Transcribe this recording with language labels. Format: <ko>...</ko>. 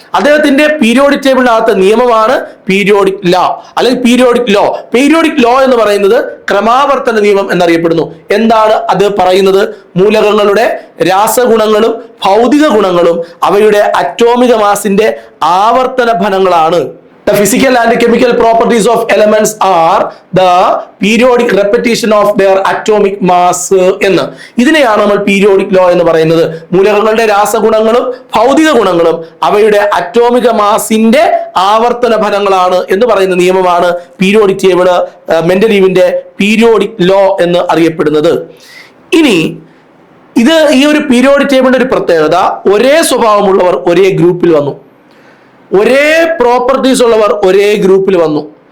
<ml>അദ്ദേഹത്തിന്റെ പീരിയോഡിക് ടേബിളിനകത്ത് നിയമമാണ് periodic law അല്ലെങ്കിൽ പീരിയോഡിക് ലോ. പീരിയോഡിക് ലോ എന്ന് പറയുന്നത് ക്രമാവർത്തന നിയമം എന്നറിയപ്പെടുന്നു. എന്താണ് അത് പറയുന്നത്? മൂലകങ്ങളുടെ രാസഗുണങ്ങളും ഭൗതിക ഗുണങ്ങളും അവയുടെ അറ്റോമിക മാസിന്റെ ആവർത്തന ഫലങ്ങളാണ്.</ml> <en>The physical and chemical properties of elements are the periodic repetition of their atomic mass</en> <ml>എന്ന്. ഇതിനെയാണ് നമ്മൾ പീരിയോഡിക് ലോ എന്ന് പറയുന്നത്. മൂലകങ്ങളുടെ രാസഗുണങ്ങളും ഭൗതിക ഗുണങ്ങളും അവയുടെ അറ്റോമിക മാസിന്റെ ആവർത്തന ഫലങ്ങളാണ് എന്ന് പറയുന്ന നിയമമാണ് പീരിയോഡിക് ടേബിള്, മെൻഡലീവിന്റെ പീരിയോഡിക് ലോ എന്ന് അറിയപ്പെടുന്നത്. ഇനി ഈ ഒരു പീരിയോഡിക് ടേബിളിന്റെ ഒരു പ്രത്യേകത, ഒരേ സ്വഭാവമുള്ളവർ ഒരേ ഗ്രൂപ്പിൽ വന്നു, ഒരേ പ്രോപ്പർട്ടീസ് ഉള്ളവർ ഒരേ ഗ്രൂപ്പിൽ വന്നു.</ml>